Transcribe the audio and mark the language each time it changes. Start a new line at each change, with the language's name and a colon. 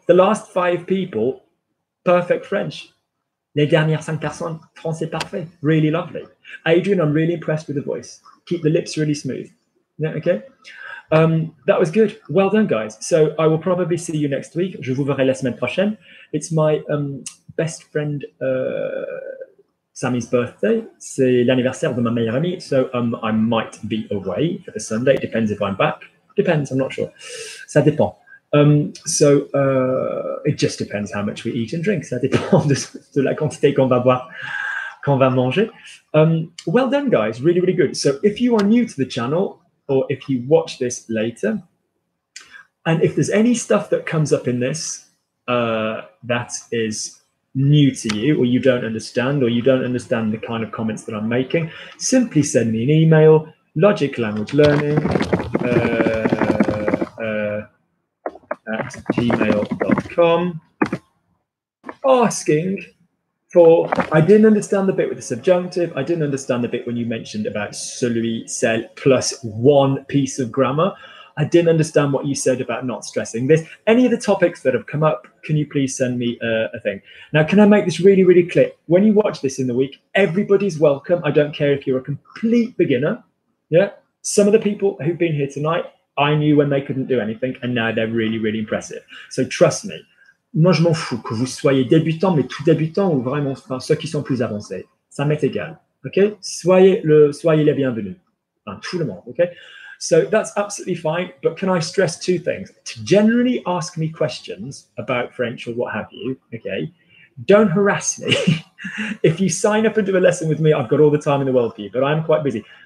English: The last 5 people, perfect French.
French: Les dernières 5 personnes, français parfait.
English: Really lovely. Adrian, I'm really impressed with the voice. Keep the lips really smooth. Yeah, okay. That was good. Well done, guys. So I will probably see you next week.
French: Je vous verrai la semaine prochaine.
English: It's my best friend Sammy's birthday.
French: C'est l'anniversaire de ma meilleure amie.
English: So I might be away for the Sunday. It depends if I'm back. Depends, I'm not sure.
French: Ça dépend.
English: So it just depends how much we eat and drink.
French: Ça dépend de la quantité qu'on va boire. qu'on va manger.
English: Well done, guys. Really, really good. So if you are new to the channel, or if you watch this later, and if there's any stuff that comes up in this that is new to you, or you don't understand the kind of comments that I'm making, simply send me an email, logiclanguagelearning@gmail.com, asking for, I didn't understand the bit with the subjunctive, I didn't understand the bit when you mentioned about celui, celle, plus one piece of grammar. I didn't understand what you said about not stressing this. Any of the topics that have come up, can you please send me a thing? Now, can I make this really, really clear? When you watch this in the week, everybody's welcome. I don't care if you're a complete beginner. Yeah. Some of the people who've been here tonight, I knew when they couldn't do anything, and now they're really, really impressive. So trust me.
French: Moi, je m'en fous que vous soyez débutant, mais tout débutant ou vraiment enfin, ceux qui sont plus avancés. Ça m'est égal. Okay? Soyez les bienvenus. Enfin, tout le monde. Okay?
English: So that's absolutely fine. But can I stress two things? To generally ask me questions about French or what have you, okay? Don't harass me. If you sign up and do a lesson with me, I've got all the time in the world for you, but I'm quite busy.